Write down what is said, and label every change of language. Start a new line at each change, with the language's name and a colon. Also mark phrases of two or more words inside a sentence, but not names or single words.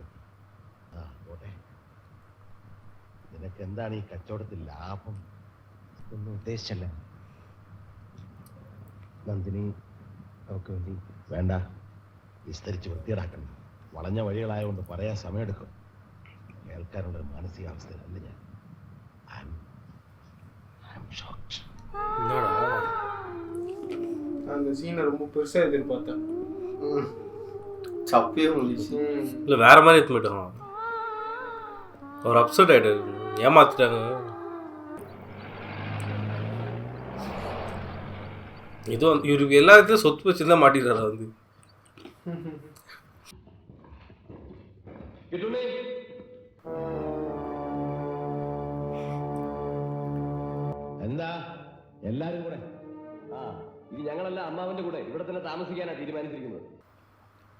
Malayalam: ആ പോട്ടെ, നിനക്ക് എന്താണ് ഈ കച്ചവടത്തിൽ ലാഭം? ഒന്നും ഉദ്ദേശിച്ചല്ല. നന്ദിനി അവർക്ക് വേണ്ടി വേണ്ട, വിസ്തരിച്ച് വൃത്തിയിടാക്കണം. വളഞ്ഞ വഴികളായതുകൊണ്ട് പറയാൻ സമയമെടുക്കും. കേൾക്കാനുള്ള മാനസികാവസ്ഥയിലല്ല ഞാൻ.
Tamil: அந்த சீனை ரொம்ப பெருசா எதிர்பார்த்தேன். சப்பையே முடிச்சு இல்லை வேற மாதிரி எடுத்து போயிட்டான். அவர் அப்செட் ஆகிட்டு ஏமாத்திட்டாங்க. இதுவும் இவருக்கு எல்லாத்தையும் சொத்து வச்சு தான் மாட்டிடுறாரு வந்து.
Malayalam: എന്താ എല്ലാരും കൂടെ? ഇത് ഞങ്ങളല്ല അമ്മാവന്റെ കൂടെ ഇവിടെ തന്നെ താമസിക്കാനാണ് തീരുമാനിച്ചിരിക്കുന്നത്.